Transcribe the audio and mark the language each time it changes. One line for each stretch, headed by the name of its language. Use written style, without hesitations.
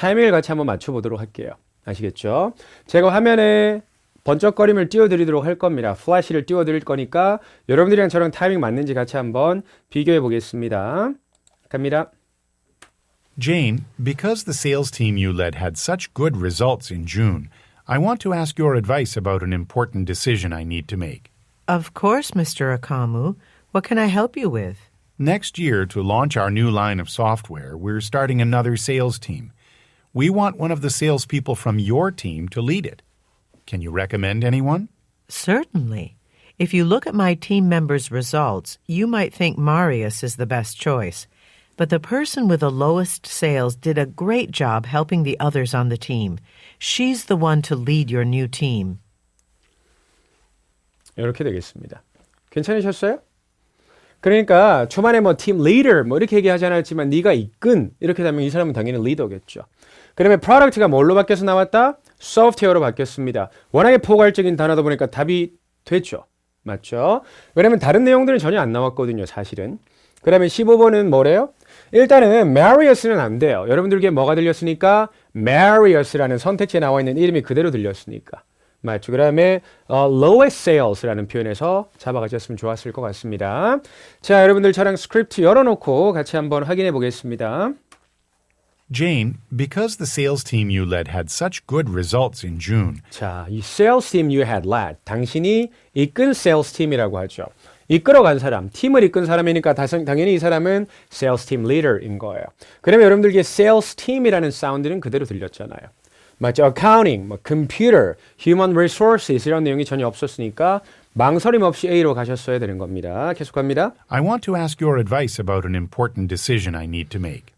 Korean: 같이 한번 맞춰보도록 할게요. 아시겠죠? 제가 화면에 번쩍거림을 띄워드리도록 할 겁니다. 플래시를 띄워드릴 거니까 여러분들이랑 저랑 타이밍 맞는지 같이 한번 비교해 보겠습니다. 갑니다.
English: Jane, because the sales team you led had such good results in June, I want to ask your advice about an important decision I need to make. Of course, Mr. Akamu. What can I help you with? Next year, to launch our new line of software, we're starting another sales team. We want one of the salespeople from your team to lead it. Can you recommend anyone? Certainly. If you look at my team members' results, you might think Marius is the best choice. But the person with the lowest sales did a great job helping the others on the team. She's the one to lead your new team.
Korean: 이렇게 되겠습니다. 괜찮으셨어요? 그러니까 초반에 뭐 팀 리더 뭐 이렇게 얘기하지 않았지만 네가 이끈 이렇게 되면 이 사람은 당연히 리더겠죠. 그러면 프로덕트가 뭘로 바뀌어서 나왔다? 소프트웨어로 바뀌었습니다. 워낙에 포괄적인 단어다 보니까 답이 됐죠. 맞죠? 왜냐면 다른 내용들은 전혀 안 나왔거든요. 사실은. 그다음에 15번은 뭐래요? 일단은 Marius는 안 돼요. 여러분들께 뭐가 들렸으니까 Marius라는 선택지에 나와 있는 이름이 그대로 들렸으니까. 맞죠? 그 다음에 lowest sales 라는 표현에서 잡아가셨으면 좋았을 것 같습니다. 자, 여러분들 저랑 스크립트 열어놓고 같이 한번 확인해 보겠습니다.
English: Jane, because the sales team you led had such good results in June, 자, 이 sales team you had led.
Korean: 당신이 이끈 sales team이라고 하죠. 이끌어간 사람, 팀을 이끈 사람이니까 당연히 이 사람은 sales team leader 인 거예요. 그러면 여러분들께 sales team이라는 사운드는 그대로 들렸잖아요. 맞죠? accounting, 뭐 computer, human resources 이런 내용이 전혀 없었으니까 망설임 없이 A로 가셨어야 되는 겁니다. 계속합니다.
English: I want to ask your advice about an important decision I need to make.